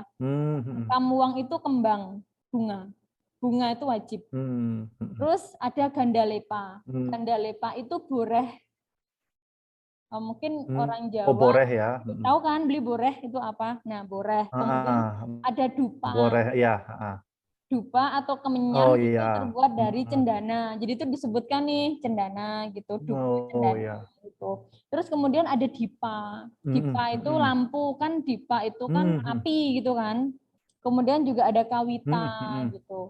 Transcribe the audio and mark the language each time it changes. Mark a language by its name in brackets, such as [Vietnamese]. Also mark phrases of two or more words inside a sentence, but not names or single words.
[Indonesian] Hmm, hmm, Kamuang itu kembang, bunga. Bunga itu wajib. hmm, hmm, Terus ada gandalepa. hmm, Gandalepa itu boreh. Mungkin hmm. orang Oh, Jawa boreh ya. Hmm. tahu kan beli boreh itu apa? Nah, boreh. Kemudian Heeh. ada dupa. Boreh ya. Heeh. Dupa atau Oh kemenyan itu iya. terbuat dari Heeh. cendana. Jadi itu disebutkan nih cendana gitu, dupa Oh cendana iya. gitu. Terus kemudian ada dipa. Hmm, Dipa itu hmm, lampu kan, dipa itu kan hmm, hmm, api gitu kan. Kemudian juga ada kawita hmm, hmm. gitu.